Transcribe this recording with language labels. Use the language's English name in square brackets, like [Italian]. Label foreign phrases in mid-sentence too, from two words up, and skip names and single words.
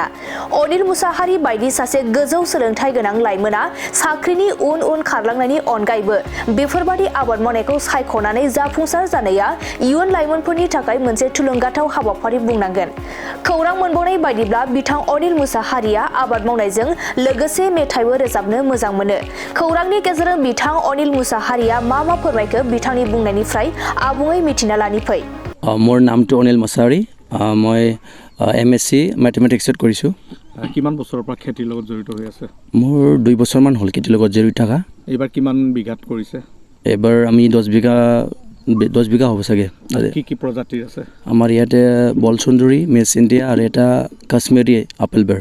[Bodo] अनिल मुसाहारि बायदि सासे गोजौ सोलोंथाइ गोनां लाइमोना साख्रिनि उन खारलांनायनि अनगायैबो बेफोरबादि आबाद मावनायखौ सायख'नानै जाफुंसार जानाया इयुन लाइमोनफोरनि थाखाय मोनसे थुलुंगाथाव हाबाफारि बुंनांगोन। खौरां मोनबावनाय बायदिब्ला बिथां अनिल मुसाहारिया आबाद मावनायजों लोगोसे मेथाइबो रोजाबनो मोजां मोनो। खौरांनि गेजेरजों बिथां अनिल मुसाहारिया मा फोरमायखो बिथांनि बुंनायनिफ्राय आबुङै मिथिना लानि फै। [Assamese] মোৰ নামটো अनिल मुसाहारि। মই MSc মেথমেটিক্সত কৰিছোঁ। কিমান বছৰৰ পৰা খেতিৰ লগত জড়িত হৈ আছে? মোৰ 2 বছৰমান হ'ল খেতিৰ লগত জড়িত থকা। এইবাৰ কিমান বিঘাত কৰিছে? এবাৰ আমি 10 বিঘা হ'ব চাগে। কি প্ৰজাতিৰ আছে? আমাৰ ইয়াতে বলসুন্দৰী, মিছ ইণ্ডিয়া আৰু এটা কাশ্মীৰী আপেল বেৰ।